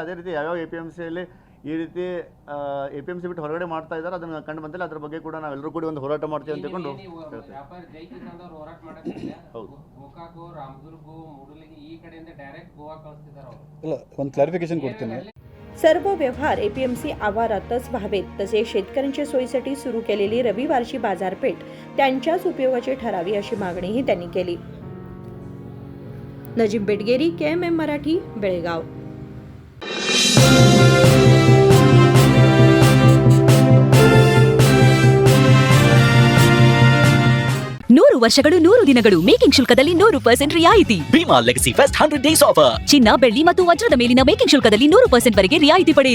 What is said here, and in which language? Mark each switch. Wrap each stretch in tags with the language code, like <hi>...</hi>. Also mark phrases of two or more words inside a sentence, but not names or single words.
<kn>ಅದೇ ರೀತಿ ಯಾವ್ಯಾವ APMCಯಲ್ಲಿ ಈ ರೀತಿ APMC ಬಿಟ್ಟು ಹೊರಗಡೆ ಮಾಡ್ತಾ ಇದ್ದಾರೆ ಅದನ್ನು ಕಂಡು ಬಂದಿಲ್ಲ. ಅದ್ರ ಬಗ್ಗೆ ಕೂಡ ನಾವೆಲ್ಲರೂ ಕೂಡ ಒಂದು ಹೋರಾಟ ಮಾಡ್ತೀವಿ ಅಂತ ತಿಳ್ಕೊಂಡು ವ್ಯಾಪಾರ ಜೈ ಕಿಸಾನ್ ಅವರು ಹೋರಾಟ ಮಾಡಕ್ಕೆ ಹೌದು. ಗೋಕಾಕು, ರಾಮದುರ್ಗು, ಮೂಡಲಗಿ ಈ ಕಡೆಯಿಂದ ಡೈರೆಕ್ಟ್ ಗೋವಾ ಕಳಿಸ್ತಿದ್ದಾರೆ ಅವರು. ಇಲ್ಲ, ಒಂದು ಕ್ಲಾರಿಫिकेशन ಕೊಡ್ತೀನಿ.</kn> <mr>सर्व व्यवहार APMC आवारातच व्हावेत. तसेच शेतकऱ्यांच्या सोयीसाठी सुरू केलेली रविवारची बाजारपेठ त्यांच्याच उपयोगाची ठरावी अशी मागणीही त्यांनी केली. नजीम बेटगेरी, KMM मराठी, बेळगाव.</mr> <kn>ನೂರು ವರ್ಷಗಳು 100 ದಿನಗಳು ಮೇಕಿಂಗ್ ಶುಲ್ಕದಲ್ಲಿ 100% ರಿಯಾಯಿತಿ.</kn> <en>Bhima Legacy Fest 100 days offer.</en> <kn>ಚಿನ್ನ, ಬೆಳ್ಳಿ ಮತ್ತು ವಜ್ರದ ಮೇಲಿನ ಮೇಕಿಂಗ್ ಶುಲ್ಕದಲ್ಲಿ 100% ವರೆಗೆ ರಿಯಾಯಿತಿ ಪಡೆಯಿರಿ.</kn>